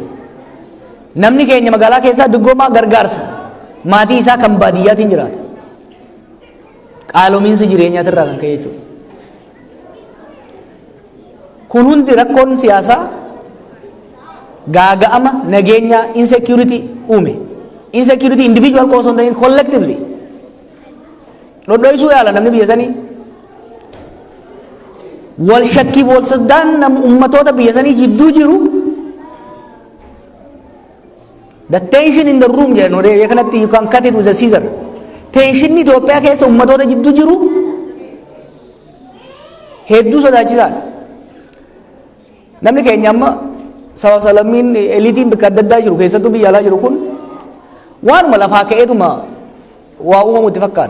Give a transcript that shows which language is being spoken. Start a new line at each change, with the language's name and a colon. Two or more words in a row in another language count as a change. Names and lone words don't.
Oromo: Namni keenya magaalaa keessaa duggoomaa gargaarsa maatii isaa kan baadiyyaatiin jiraata. Qaalomiinsa jireenyaatirraa kan ka'e jechuudha. Kun hundi rakkoon siyaasaa gaaga'ama nageenya insecurity uume.
English: Insecurity individual cause on the collectively.
Oromo: Dhodhoysuu yaala namni biyya sanii. Wal shakkii wal soddaan nam ummatoota biyya sanii jidduu jiru.
English: The tension in the room
Oromo: jedhan odee kanatti
English: you can cut it with a scissor.
Oromo: Tensionni Itoophiyaa keessa ummatoota jidduu jiru hedduu sodaachisaadha. Namni keenya amma saba salammiin eliitiin bakka adda addaa jiru keessattuu biyya alaa jiru kun waanuma lafaa ka'eetuma waa uumamu itti fakkaata.